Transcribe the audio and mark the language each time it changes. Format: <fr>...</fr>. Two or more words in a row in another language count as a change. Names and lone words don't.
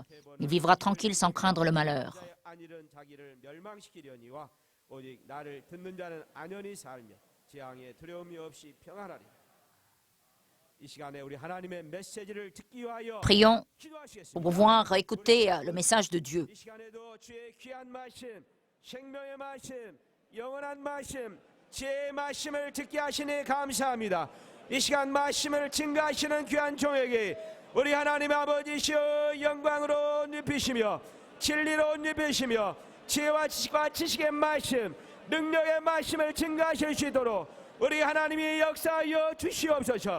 <fr>Il vivra tranquille sans craindre le malheur. Prions pour pouvoir écouter le message de Dieu.</fr> <ko>이 시간 말씀을 증거하시는 귀한 종에게 우리 하나님 아버지시여 영광으로 눕히시며 진리로 눕히시며 지혜와 지식과 지식의 말씀 능력의 말씀을 증거하실 수 있도록 우리 하나님이 역사하여 주시옵소서.</ko>